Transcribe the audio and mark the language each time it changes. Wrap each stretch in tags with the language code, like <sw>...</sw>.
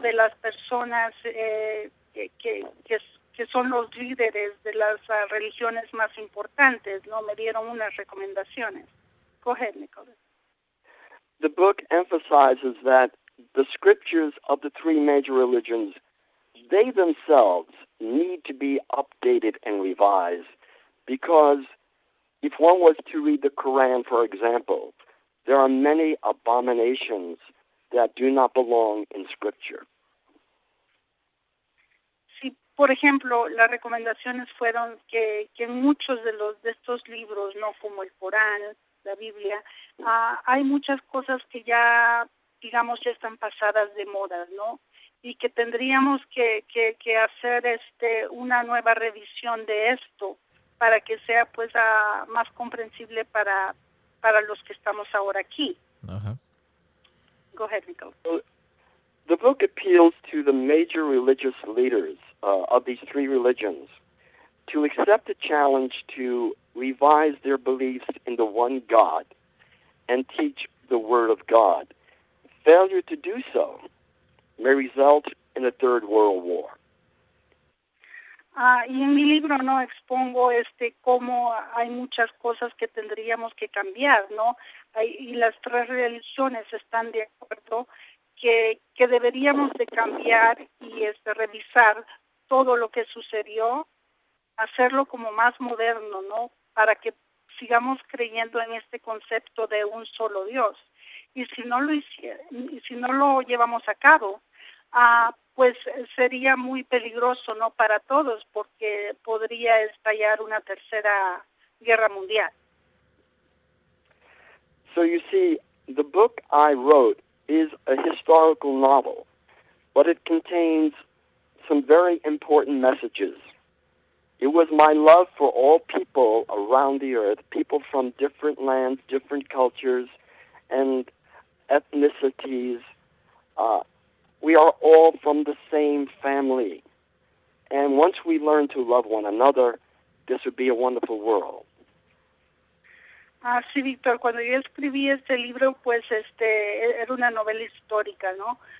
<es>De las personas que son los líderes de las religiones más importantes, ¿no? Me dieron unas recomendaciones.</es> <en>Go ahead, Nicholas. The book emphasizes that the scriptures of the three major religions, they themselves need to be updated and revised, because if one was to read the Quran, for example, there are many abominations that do not belong in Scripture.</en> <es>Sí, por ejemplo, las recomendaciones fueron que en muchos de estos libros, no, como el Corán, la Biblia, hay muchas cosas que ya, digamos, ya están pasadas de moda, ¿no? Y que tendríamos que hacer una nueva revisión de esto para que sea pues más comprensible para los que estamos ahora aquí. Ajá.</es> <en>Go ahead, Nicholas. The book appeals to the major religious leaders of these three religions to accept the challenge to revise their beliefs in the one God and teach the Word of God. Failure to do so may result in a third world war.</en> <es>Y en mi libro no expongo cómo hay muchas cosas que tendríamos que cambiar, ¿no? Y las tres religiones están de acuerdo que deberíamos de cambiar y revisar todo lo que sucedió, hacerlo como más moderno, ¿no? Para que sigamos creyendo en este concepto de un solo Dios. Y si no lo llevamos a cabo, pues sería muy peligroso, ¿no? Para todos, porque podría estallar una tercera guerra mundial.</es> <en>So you see, the book I wrote is a historical novel, but it contains some very important messages. It was my love for all people around the earth, people from different lands, different cultures, and ethnicities. We are all from the same family. And once we learn to love one another, this would be a wonderful world.</en> <es>Sí, Víctor, cuando yo escribí este libro, pues era una novela histórica, ¿no?</es>